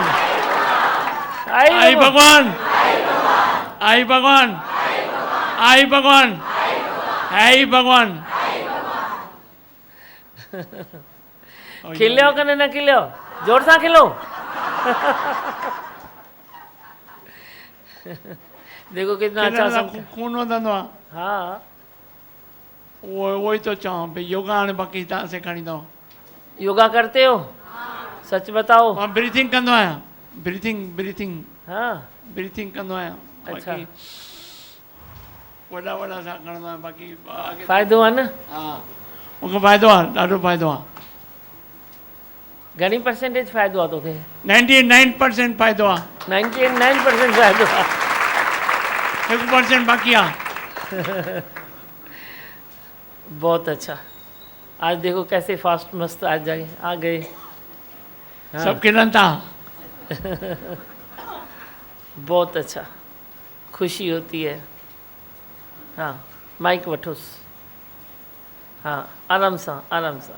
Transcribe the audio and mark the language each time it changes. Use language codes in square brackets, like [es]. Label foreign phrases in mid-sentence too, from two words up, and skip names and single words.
[hi] आई भगवान, आई भगवान, आई भगवान, आई भगवान। [sd] खिलो कने न खिलो, जोर सा खिलो। [hi] देखो कितना अच्छा [sd] खून वधंदो आहे। हाँ, [hi] वो ही तो चाहूँ भाई, [sd] योगा हाणे बाक़ी तव्हां सेखारींदो। [hi] योगा करते हो? सच बताओ। [sd] मां ब्रीथिंग कंदो आहियां, ब्रीथिंग। हाँ, ब्रीथिंग कंदो आहियां। अच्छा, वॾा सां खणंदो आहियां, बाक़ी आगे फ़ाइदो आहे न? हा, मूंखे फ़ाइदो आहे, ॾाढो फ़ाइदो आहे। घणी परसेंटेज फ़ाइदो आहे तोखे? 99% फ़ाइदो आहे। 99% फ़ाइदो आहे। 1% बाक़ी आहे। [hi] बहुत अच्छा। आज देखो कैसे फास्ट मस्त आ गए। हाँ। सब किरण था। बहुत अच्छा, खुशी होती है। [sd] हाँ, माइक वठोस। हाँ, आराम सा आराम सा।